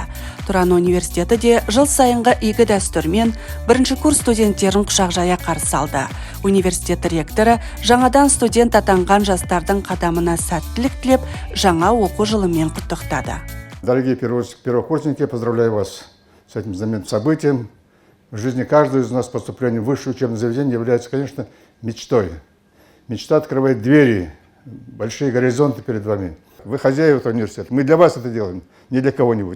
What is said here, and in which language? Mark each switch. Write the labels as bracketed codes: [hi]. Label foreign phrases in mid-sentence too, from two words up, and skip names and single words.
[kk] Тұран университеті де жыл сайынғы игі дәстүрмен бірінші курс студенттерін құшақ жая қарсы алды. Университет ректоры жаңадан студент атанған жастардың қадамына сәттілік тілеп, жаңа оқу жылымен құттықтады. [ru] Дорогие первокурсники, поздравляю вас с этим знаменательным событием. В жизни каждого из нас поступление в высшее учебное заведение является, конечно, мечтой. Мечта открывает двери, большие горизонты перед вами. Вы хозяева этого университета. Мы для вас это делаем, не для кого-нибудь.